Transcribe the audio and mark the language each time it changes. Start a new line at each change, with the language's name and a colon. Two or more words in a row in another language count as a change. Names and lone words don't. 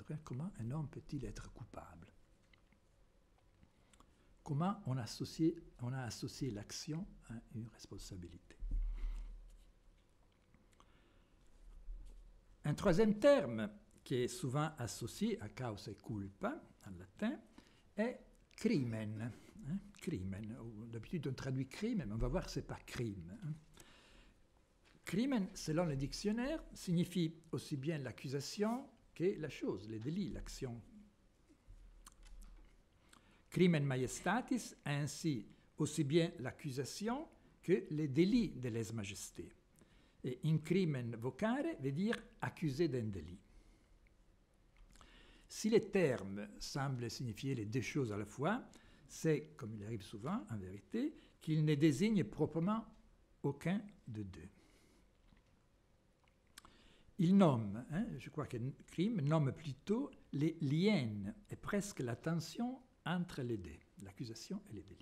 French: Comment un homme peut-il être coupable? Comment on a associé l'action à une responsabilité? Un troisième terme qui est souvent associé à causa et culpa, en latin, est crimen. Crimen. D'habitude, on traduit crime, mais on va voir que ce n'est pas crime. Crimen, selon le dictionnaire, signifie aussi bien l'accusation que la chose, le délit, l'action.
Latin: Crimen majestatis
French: a ainsi aussi bien l'accusation que le délit de lèse-majesté. Et
Latin: in crimen vocare
French: veut dire accusé d'un délit. Si les termes semblent signifier les deux choses à la fois, c'est, comme il arrive souvent, en vérité, qu'ils ne désignent proprement aucun de deux. Il nomme, je crois que crime nomme plutôt les liens et presque la tension entre les deux, l'accusation et les délits.